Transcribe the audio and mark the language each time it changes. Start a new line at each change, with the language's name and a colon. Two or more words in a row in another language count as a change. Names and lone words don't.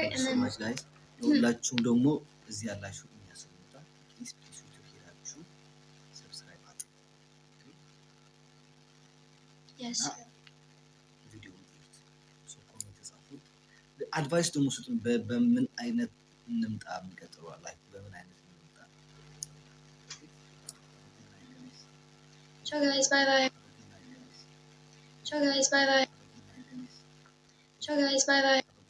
Amharic: እና ጋይስ ለሁላችሁም ደግሞ እዚህ ያላችሁ የሚያስፈልጉታ ፕሊዝ ዩቲዩብ ሄዳችሁ ሰብስክራይብ አድርጉ።
English: yes video so comment
Amharic: ጻፉት። አድቫይስ ደግሞ ስጡን በምን አይነት እንምጣ የሚቀጥለው ላይክ በምን አይነት እንምጣ።
English: ciao guys bye bye ciao guys bye bye ciao guys bye bye